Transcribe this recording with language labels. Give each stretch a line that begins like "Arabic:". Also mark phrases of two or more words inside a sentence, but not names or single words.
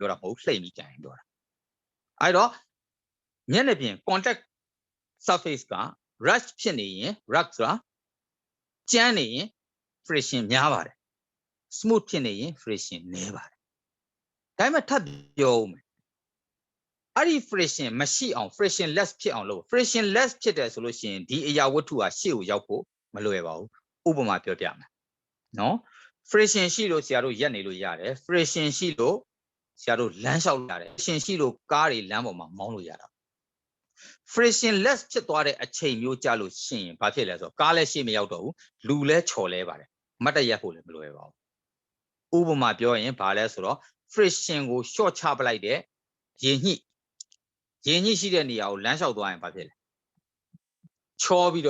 Burmese: ပြောတာမဟုတ်လှိမ့်ပြီးကန်ရင်ပြောတာအဲ့တော့မျက်နှာပြင်
English: contact surface
Burmese: က rush ဖြစ်နေရင် rush ဆိုတာကြမ်းနေရင် friction များပါတယ် smooth ဖြစ်နေရင် friction နည်းပါတယ်ဒါပေမဲ့ထပ်ပြောဦးမယ်အဲ့ဒီ friction မရှိအောင်
English: friction less
Burmese: ဖြစ်အောင်လုပ်
English: friction less
Burmese: ဖြစ်တယ်ဆိုလို့ရှိရင်ဒီအရာဝတ္ထုဟာရှေ့ကိုရောက်ဖို့မလွယ်ပါဘူးဥပမာပြောပြမယ်နော် friction ရှိလို့ဆရာတို့ရက်နေလို့ရတယ် friction ရှိလို့ဆရာတို့လမ်းလျှောက်ရတယ် friction ရှိလို့ကားတွေလမ်းပေါ်မှာမောင်းလို့ရတာ
English: friction less
Burmese: ဖြစ်သွားတဲ့အချိန်မျိုးကြလို့ရှိရင်ဘာဖြစ်လဲဆိုတော့ကားလည်းရှေ့မရောက်တော့ဘူးလူလည်းချော်လဲပါတယ်မတ်တရက်ဖို့လည်းမလွယ်ပါဘူးဥပမာပြောရင်ဘာလဲဆိုတော့ friction ကို short ချပလိုက်တဲ့ရေညှိရှိတဲ့နေရာကိုလမ်းလျှောက်သွားရင်ဘာဖြစ်လဲချောပြီး